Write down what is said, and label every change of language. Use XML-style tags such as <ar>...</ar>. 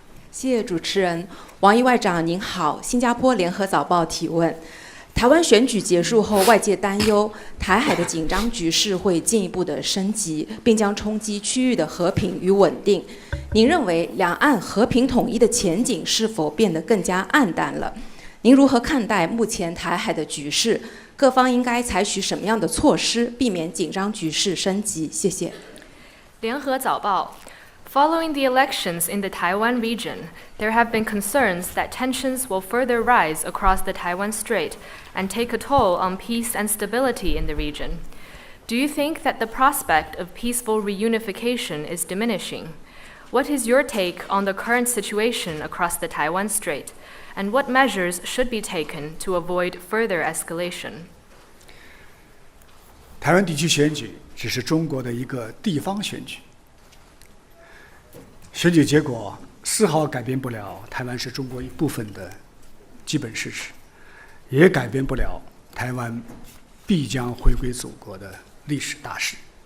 <zh>谢谢主持人，王毅外长您好，新加坡联合早报提问：台湾选举结束后，外界担忧台海的紧张局势会进一步的升级，并将冲击区域的和平与稳定。您认为两岸和平统一的前景是否变得更加暗淡了？您如何看待目前台海的局势？各方应该采取什么样的措施，避免紧张局势升级？谢谢。联合早报。</zh> <en>Following the elections in the Taiwan region, there have been concerns that tensions will further rise across the Taiwan Strait and take a toll on peace and stability in the region. Do you think that the prospect of peaceful reunification is diminishing? What is your take on the current situation across the Taiwan Strait, and what measures should be taken to avoid further escalation?</en> <zh>台湾地区选举只是中国的一个地方选举。选举结果丝毫改变不了台湾是中国一部分的基本事实，也改变不了台湾必将回归祖国的历史大势。</zh>